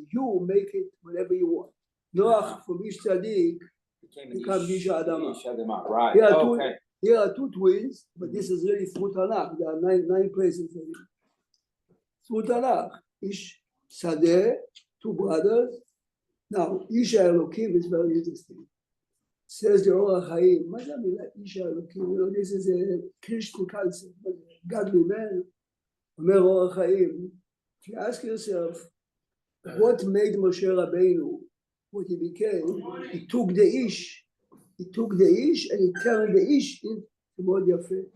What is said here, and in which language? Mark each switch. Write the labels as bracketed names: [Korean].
[English] You make it whatever you want. Noach from Ish Tzaddik becomes Ish Adama. Right. Here are 2 twins, but this is really through Tanakh. There are 9 places for it. Through Tanakh, Ish Sadeh, 2 brothers. Now, Ish Elokim is very interesting. Says the Or HaChaim, [Hebrew] מה זה המילה איש האלוקים? [English] You know, this is a Christian concept, godly man. [Hebrew] אומר אור החיים, [English] if you ask yourself, what made Moshe Rabbeinu, what he became, he took the ish and he turned the ish into [Hebrew] מאוד יפה.